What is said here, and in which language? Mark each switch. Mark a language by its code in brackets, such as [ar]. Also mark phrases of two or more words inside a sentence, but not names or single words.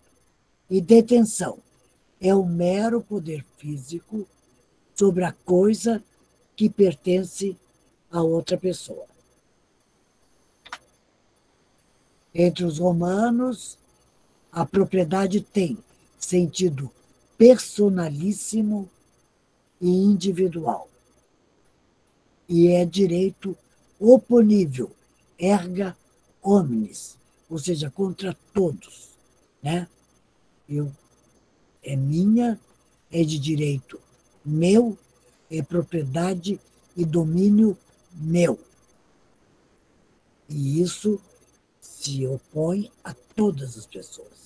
[pt] E detenção é o mero poder físico sobre a coisa que pertence a outra pessoa. Entre os romanos, a propriedade tem sentido personalíssimo e individual. E é direito oponível, [la] erga omnes, [pt] ou seja, contra todos. Né? É minha, é de direito meu, é propriedade e domínio meu. E isso se opõe a todas as pessoas.